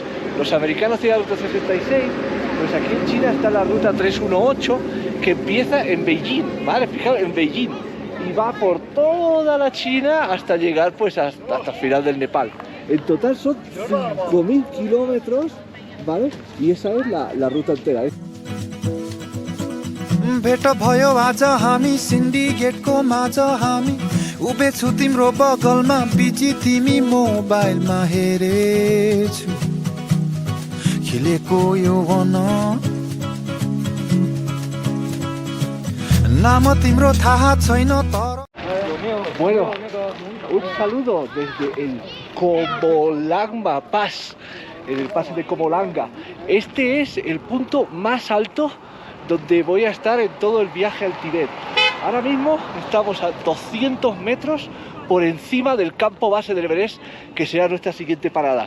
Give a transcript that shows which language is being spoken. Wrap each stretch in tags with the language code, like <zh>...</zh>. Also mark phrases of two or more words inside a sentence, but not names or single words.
<es>Los americanos tienen la ruta 66, pues aquí en China está la ruta 318, que empieza en Beijing, ¿vale? Fijaos, en Beijing. Y va por toda la China hasta llegar pues hasta el final del Nepal. En total son 5.000 kilómetros, ¿vale? Y esa es la ruta entera.</es> <ne>भेट भयो आज हामी सिन्डिकेटको माझ हामी उभिछु तिम्रो बगलमा बिजी तिमी मोबाइलमा हेरेछु खिलेको यो वन नाम तिम्रो थाहा छैन तर.</ne> <es>Bueno, un saludo desde el Komolanga Pass, en el paso de Komolanga. Este es el punto más alto donde voy a estar en todo el viaje al Tíbet. Ahora mismo estamos a 200 metros por encima del campo base del Everest, que será nuestra siguiente parada.</es>